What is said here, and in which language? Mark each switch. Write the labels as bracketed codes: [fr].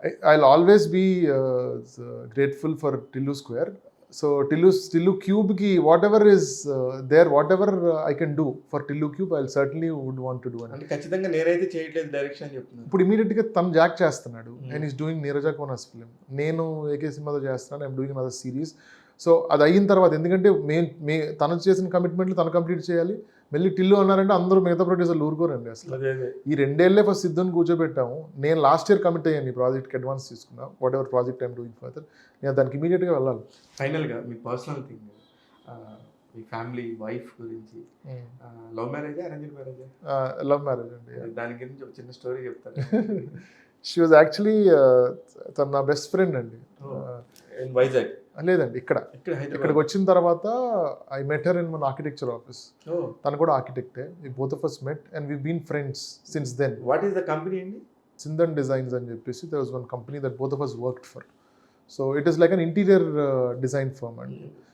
[en] I'll always be grateful for Tillu Square. So Tillu Cube ki whatever is there, whatever I can do for Tillu Cube, I'll certainly would want to do. [te] అంటే ఖచ్చితంగా నేనైతే చేయట్లేదు direction చెప్తున్నాను. ఇప్పుడు immediate గా తను Jack చేస్తున్నాడు [en] and is doing [te] Neeraja కోనస్ film. నేను ఏకే సినిమాతో చేస్తున్నాను, [en] I'm doing another series. [te] So అది అయిన తర్వాత ఎందుకంటే తను చేసిన కమిట్మెంట్లు తను కంప్లీట్ చేయాలి. మళ్ళీ టిల్లు అన్నారంటే అందరూ మిగతా ప్రొడ్యూసర్లు ఊరుకోరండి అసలు. ఈ 2 ఏళ్లే ఫస్ట్ సిద్ధుని కూర్చోబెట్టాము. నేను లాస్ట్ ఇయర్ కమిట్ అయ్యాను ఈ ప్రాజెక్ట్కి, అడ్వాన్స్ తీసుకున్నా. [en] whatever project I'm doing further, [te] నేను దానికి ఇమీడియట్గా వెళ్ళాలి. ఫైనల్గా మీ పర్సనల్ థింగ్, మీ ఫ్యామిలీ వైఫ్ గురించి, love marriage arranged marriage? Love marriage అండి. దాని గురించి ఒక చిన్న స్టోరీ చెప్తారు. [en] she was actually [te] తన నా బెస్ట్ ఫ్రెండ్ అండి. వైజాగ్? లేదండి, ఇక్కడికి వచ్చిన తర్వాత [en] I met her in [te] Mann architecture office. తను కూడా ఆర్కిటెక్టే. [en] Both of us met and we've been friends since then. What is the company అండి? Sindhan designs [te] అని చెప్పేసి [en] there was one company that both of us worked for. So it is like an interior design firm అండి.